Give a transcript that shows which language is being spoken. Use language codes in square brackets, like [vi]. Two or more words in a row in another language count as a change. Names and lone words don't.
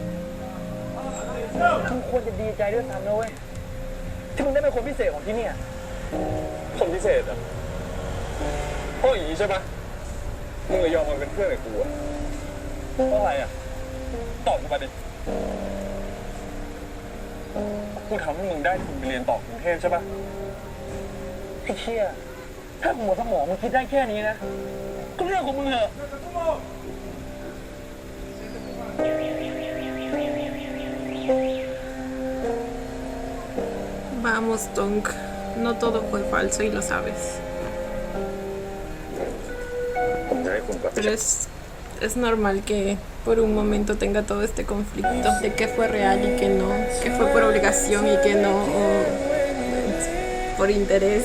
[th] มึงควรจะดีใจด้วยซ้ำนะเว้ยที่มึงได้เป็นคนพิเศษของที่นี่คนพิเศษอ่ะเพราะอย่างนี้ใช่ปะมึงเลยยอมมาเป็นเพื่อนกับกูอ่ะเพราะอะไรอ่ะตอบกูมาดิกูทำให้มึงได้ทุนไปเรียนต่อกรุงเทพใช่ปะไอ้เชี่ยถ้าหัวสมองมึงคิดได้แค่นี้นะก็เรื่องของมึงเหอะ [es] Vamos, Tonk. No todo fue falso y lo sabes. [th] ผมจะให้คุณกลับไป [es] Pero es normal que por un momento tenga todo este conflicto de que fue real y que fue por obligación y que no por interés.